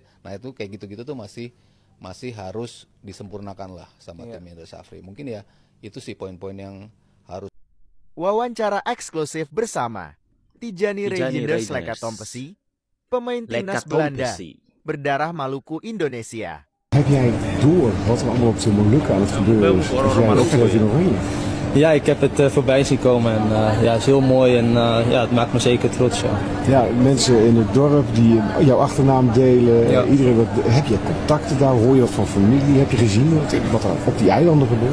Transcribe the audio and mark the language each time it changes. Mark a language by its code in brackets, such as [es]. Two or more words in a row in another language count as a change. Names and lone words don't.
[id] Nah itu kayak gitu-gitu tuh masih harus disempurnakan lah sama tim Indra Safri. Mungkin ya itu sih poin-poin yang harus. Wawancara eksklusif bersama Tijani Reijinders Lekatompesi, pemain timnas Belanda, berdarah Maluku Indonesia. [nl] Heb jij door wat er allemaal op zo'n Molukken aan het gebeuren is? Als jij optreedt in Oranje? Ja, ik heb het voorbij zien komen en ja, het is heel mooi en ja, het maakt me zeker trots. Ja. Ja, mensen in het dorp die jouw achternaam delen, Ja. iedereen heb je contacten daar, hoor je wat van familie, heb je gezien wat er op die eilanden gebeurt?